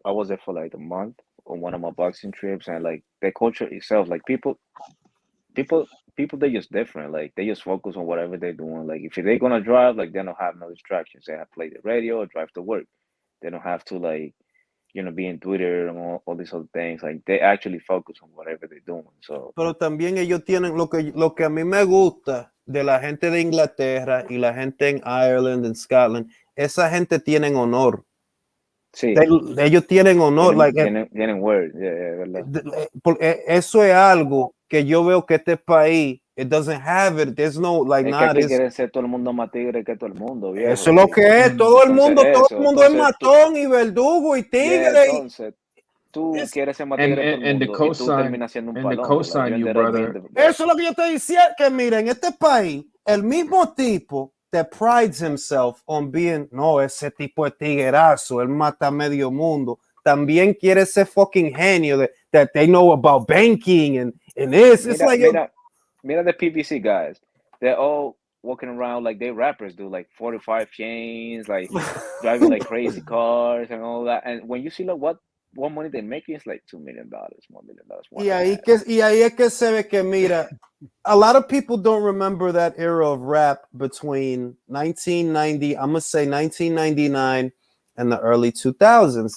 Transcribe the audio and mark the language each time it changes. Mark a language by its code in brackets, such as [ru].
[en] I was there for like a month on one of my boxing trips, and like the culture itself, like people, people, they're just different. Like they just focus on whatever they're doing. Like if they're gonna drive, like they don't have no distractions. They have to play the radio or drive to work. They don't have to like be in Twitter and all these other things. Like they actually focus on whatever they're doing. So [es] Pero también ellos tienen lo que a mí me gusta de la gente de Inglaterra y la gente en Ireland, en Scotland. Esa gente tienen honor. sí, Ellos tienen honor. tienen word, verdad. Eso es algo que yo veo que este país, [en] it doesn't have it. There's no, like, [es] Es que aquí quiere ser todo el mundo más tigre que todo el mundo, viejo. Eso es lo que es. Todo el mundo es matón y verdugo y tigre. Entonces, tú quieres ser más tigre que todo el mundo y tú terminas siendo un palón. [en] Co-sign you, brother. [es] Eso es lo que yo estoy diciendo, que mira, en este país, el mismo tipo [en] that prides himself on being, [es] no, ese tipo de tiguerazo, él mata a medio mundo, también quiere ser fucking genio [en] that they know about banking and this. It's like, mira the PBC guys. They're all walking around like they rappers do, like 45 chains, like driving like crazy cars and all that. And when you see like what money they're making, it's like $2 million, $1 million. [es] Y ahí es que se ve que, mira, [en] a lot of people don't remember that era of rap between 1990, I'm going to say 1999 and the early 2000s.